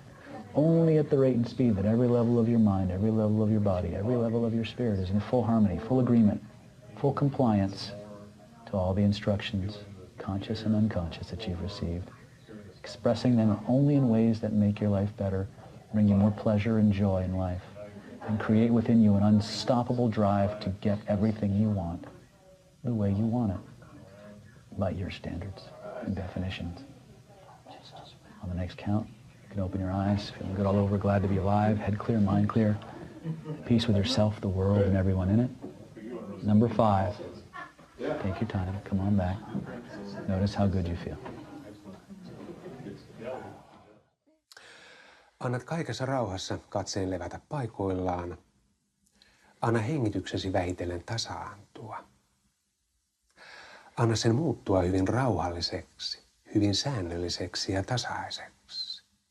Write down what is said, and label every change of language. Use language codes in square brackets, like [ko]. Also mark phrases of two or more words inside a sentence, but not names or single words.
[en] Only at the rate and speed that every level of your mind, every level of your body, every level of your spirit is in full harmony, full agreement, full compliance to all the instructions, conscious and unconscious, that you've received, expressing them only in ways that make your life better, bring you more pleasure and joy in life, and create within you an unstoppable drive to get everything you want the way you want it, by your standards and definitions. On the next count, you can open your eyes, feeling good all over, glad to be alive, head clear, mind clear, peace with yourself, the world, and everyone in it. Number 5, take your time, come on back. Notice how good you feel. [fi] Annat kaikessa rauhassa katseen levätä paikoillaan. Anna hengityksesi vähitellen tasaantua. Anna sen muuttua hyvin rauhalliseksi, hyvin säännölliseksi ja tasaiseksi.